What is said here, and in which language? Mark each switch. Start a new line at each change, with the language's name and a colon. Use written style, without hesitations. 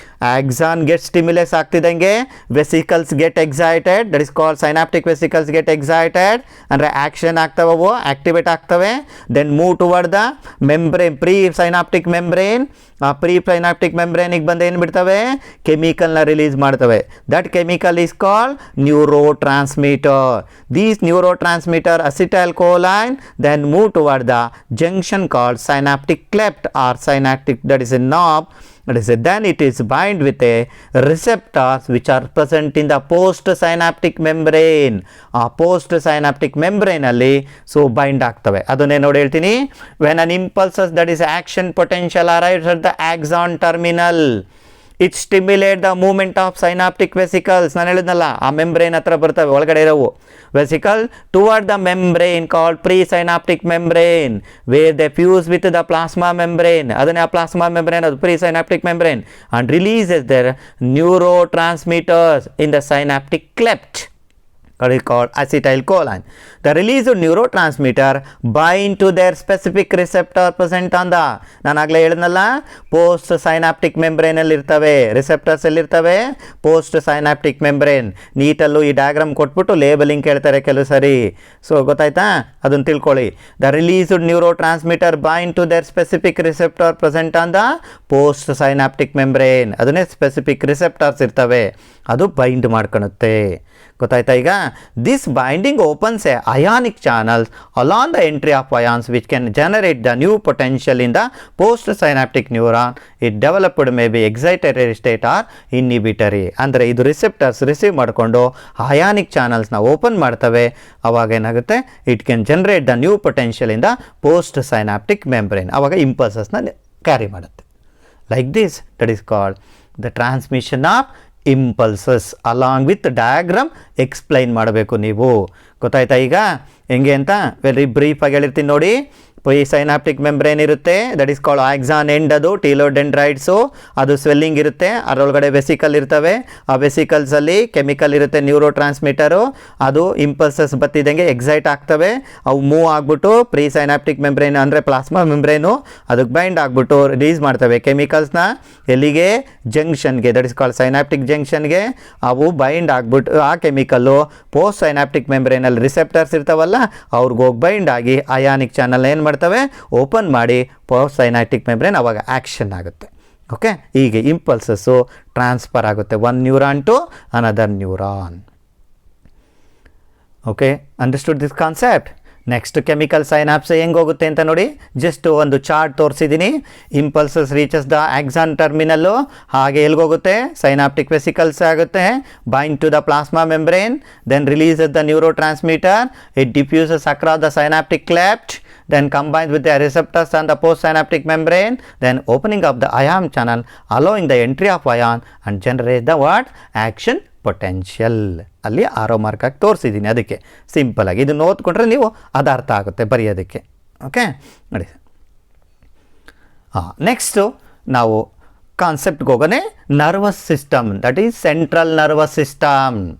English: Axon get stimulus ಆಗ್ತಿದ್ದಂಗೆ vesicles get excited, that is called synaptic vesicles get excited.
Kannada: ಅಂದರೆ action ಆಗ್ತವೆ, ಅವು activate ಆಗ್ತವೆ.
English: Then move toward the membrane, presynaptic membrane.
Kannada: ಆ pre synaptic ಮೆಂಬ್ರೇನಿಗೆ ಬಂದು ಏನು ಬಿಡ್ತವೆ, ಕೆಮಿಕಲ್ನ release ಮಾಡ್ತವೆ.
English: That chemical is called neurotransmitter. These neurotransmitter acetylcholine then move toward the junction called synaptic cleft or synaptic, that is a knob, that is a, then it is bind with a receptors which are present in the post synaptic membrane.
Kannada: ಆ post synaptic membrane ಅಲ್ಲಿ so bind ಆಗ್ತವೆ. ಅದನ್ನೇ ನೋಡಿ ಹೇಳ್ತೀನಿ.
English: when an impulses, that is action potential, arrives at the axon terminal, it stimulate the movement of synaptic vesicles.
Kannada: ನಾನು ಹೇಳಿದ್ನಲ್ಲ, ಆ membrane ಹತ್ರ ಬರ್ತವೆ ಒಳಗಡೆ ಇರೋವು vesicle
English: Toward the membrane called presynaptic membrane, where they fuse with the plasma membrane. ಅದನ್ನೇ ಆ plasma membrane, ಅದು presynaptic membrane, and releases their neurotransmitters in the synaptic cleft called acetylcholine. The released neurotransmitter bind to their specific receptor present on the,
Kannada: ನಾನು ಆಗಲೇ ಹೇಳಿದ್ನಲ್ಲ, post synaptic ಮೆಂಬ್ರೇನಲ್ಲಿ ಇರ್ತವೆ receptors. ಎಲ್ಲಿರ್ತವೆ, post synaptic membrane. ನೀಟಲ್ಲೂ ಈ diagram ಕೊಟ್ಬಿಟ್ಟು labelling ಕೇಳ್ತಾರೆ ಕೆಲವು ಸರಿ. So ಗೊತ್ತಾಯ್ತಾ, ಅದನ್ನು ತಿಳ್ಕೊಳ್ಳಿ.
English: The released neurotransmitter bind to their specific receptor present on the postsynaptic membrane.
Kannada: ಅದನ್ನೇ ಸ್ಪೆಸಿಫಿಕ್ ರಿಸೆಪ್ಟರ್ಸ್ ಇರ್ತವೆ, ಅದು ಬೈಂಡ್ ಮಾಡ್ಕೊಳುತ್ತೆ. ಗೊತ್ತಾಯ್ತಾ ಈಗ.
English: This binding opens a ionic channels along the entry of ions which can generate the new potential in the postsynaptic neuron. It developed may be excitatory state or inhibitory.
Kannada: ಅಂದರೆ ಇದು receptors receive ಮಾಡಿಕೊಂಡು ionic ಚಾನಲ್ಸ್ನ open ಮಾಡ್ತವೆ.
English: ಅವಾಗ ಏನಾಗುತ್ತೆ, it can generate the new potential in the postsynaptic membrane.
Kannada: ಆವಾಗ ಇಂಪಲ್ಸಸ್ನ carry ಮಾಡುತ್ತೆ.
English: like this. That is called the transmission of impulses. along with diagram explain
Kannada: ಮಾಡಬೇಕು ನೀವು. ಗೊತ್ತಾಯ್ತಾ ಈಗ ಹೆಂಗೆ ಅಂತ? ವೆರಿ ಬ್ರೀಫಾಗಿ ಹೇಳಿರ್ತೀನಿ ನೋಡಿ. ಸೈನಾಪ್ಟಿಕ್ ಮೆಂಬ್ರೇನ್ ಇರುತ್ತೆ, that is called axon end, ಅದು ಟೀಲೋಡೆಂಡ್ರೈಟ್ಸು, ಅದು ಸ್ವೆಲ್ಲಿಂಗ್ ಇರುತ್ತೆ, ಅದರೊಳಗಡೆ ವೆಸಿಕಲ್ ಇರ್ತವೆ, ಆ ವೆಸಿಕಲ್ಸಲ್ಲಿ ಕೆಮಿಕಲ್ ಇರುತ್ತೆ, ನ್ಯೂರೋ ಟ್ರಾನ್ಸ್ಮಿಟರು, ಅದು ಇಂಪಲ್ಸಸ್ ಬತ್ತಿದಂಗೆ ಎಕ್ಸೈಟ್ ಆಗ್ತವೆ, ಅವು ಮೂವ್ ಆಗಿಬಿಟ್ಟು ಪ್ರೀ ಸೈನಾಪ್ಟಿಕ್ ಮೆಂಬ್ರೇನ್ ಅಂದರೆ ಪ್ಲಾಸ್ಮಾ ಮೆಂಬ್ರೇನು ಅದಕ್ಕೆ ಬೈಂಡ್ ಆಗಿಬಿಟ್ಟು ರಿಲೀಸ್ ಮಾಡ್ತವೆ ಕೆಮಿಕಲ್ಸ್ನ. ಎಲ್ಲಿಗೆ? ಜಂಕ್ಷನ್ಗೆ, ದಟ್ ಇಸ್ ಕಾಲ್ಡ್ ಸೈನಾಪ್ಟಿಕ್ ಜಂಕ್ಷನ್ಗೆ. ಅವು ಬೈಂಡ್ ಆಗಿಬಿಟ್ಟು ಆ ಕೆಮಿಕಲ್ಲು ಪೋಸ್ಟ್ ಸೈನಾಪ್ಟಿಕ್ ಮೆಂಬ್ರೇನಲ್ಲಿ ರಿಸೆಪ್ಟರ್ಸ್ ಇರ್ತಾವಲ್ಲ ಅವ್ರಿಗೆ ಹೋಗಿ ಬೈಂಡ್ ಆಗಿ ಅಯಾನಿಕ್ ಚಾನಲ್ ಏನು ಮಾಡ್ತವೆ? ಓಪನ್ ಮಾಡಿ ಪೋಸ್ಟ್ ಸೈನಾಪ್ಟಿಕ್ ಮೆಂಬ್ರೇನ್ ಅವಾಗ ಆ್ಯಕ್ಷನ್ ಆಗುತ್ತೆ. ಓಕೆ, ಹೀಗೆ ಇಂಪಲ್ಸಸ್ಸು ಟ್ರಾನ್ಸ್ಫರ್ ಆಗುತ್ತೆ one neuron to another neuron.
English: Okay, understood this concept?
Kannada: Next chemical synapse ಹೆಂಗೆ ಹೋಗುತ್ತೆ ಅಂತ ನೋಡಿ. ಜಸ್ಟ್ ಒಂದು ಚಾರ್ಟ್ ತೋರಿಸಿದ್ದೀನಿ.
English: impulses reaches the axon ಟರ್ಮಿನಲ್ಲು,
Kannada: ಹಾಗೆ ಎಲ್ಲಿಗೋಗುತ್ತೆ?
English: Synaptic vesicles ಆಗುತ್ತೆ, bind to the plasma membrane, then releases the neurotransmitter, it diffuses across the synaptic cleft, then combines with the receptors on the postsynaptic membrane, then opening of the ion channel, allowing the entry of ion and generate the what? Action potential.
Kannada: ಅಲ್ಲಿ arrow mark ಆಗಿ ತೋರಿಸಿದ್ದೀನಿ, ಅದಕ್ಕೆ simple ಆಗಿ ಇದನ್ನು ಓದ್ಕೊಂಡ್ರೆ ನೀವು ಅದು ಅರ್ಥ ಆಗುತ್ತೆ ಬರೆಯೋದಕ್ಕೆ. ಓಕೆ ನೋಡಿ. ನೆಕ್ಸ್ಟು ನಾವು ಕಾನ್ಸೆಪ್ಟ್ಗೆ ಹೋಗೋಣ. Nervous system, that is central nervous system.